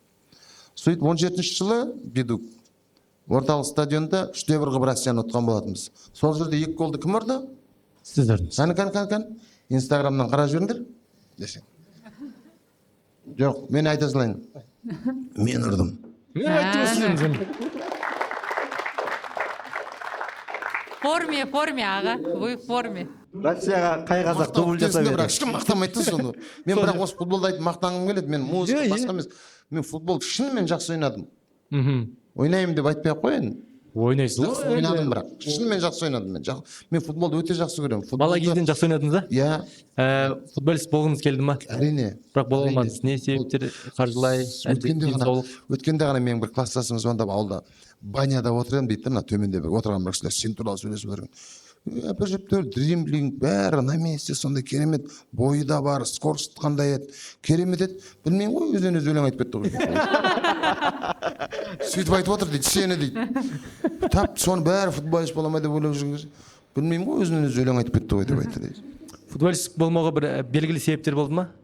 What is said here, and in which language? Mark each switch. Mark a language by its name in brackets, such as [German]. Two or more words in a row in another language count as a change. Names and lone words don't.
[Kazakh] Сөйтіп 17-ші жылы Бедук орталық стадионда 3-1 қылып Россияны ұтқан болатынбыз. Сол жерде 2 голды кім ұрды? Сіздер. Кәні. Инстаграмнан қарап жіберіңдер десең. Жоқ, мен айта салайын. Мен ұрдым. Форме, аға. [Russian] Вы в форме. [Kazakh] Россияға қай қазақ дубль жасап еді? Ешкім мақтамайды соны. Мен бірақ осы футболды айтып мақтанғым келеді. Мен музыка басқа емес. Мен футбол шынымен жақсы ойнадым. Ойнаймын деп айтпай ақ қояйын. Ойнайсыз ғой? Ойнадым бірақ. Шынымен жақсы ойнадым мен. Мен футболды өте жақсы көремін. Бала кезден жақсы ойнадыңыз ба? Иә. Футболист болғыңыз келді ма? Әрине. Бірақ бола алмадыңыз. Не себептер? Қаржылай, өткенде ғана менің бір класстасым звондап ауылда баняда отыр едім дейді, мына төменде отырған бір кісілер сен туралы сөйлесіп отыр. Әжептәуір дримблинг бәрі [Russian] на месте, [Kazakh] сондай керемет, бойы да бар, скорость қандай еді, керемет еді. Білмеймін ғой, өзінен өзі өлең айтып кетті ғой. Сөйтіп айтып отыр дейді, сені дейді. Тап соны бәрі футболист бола ма деп ойлап жүрген кезде, білмеймін ғой, өзінен өзі өлең айтып кетті ғой деп айтты дейді. Футболист болмауға бір белгілі себептер болды ма?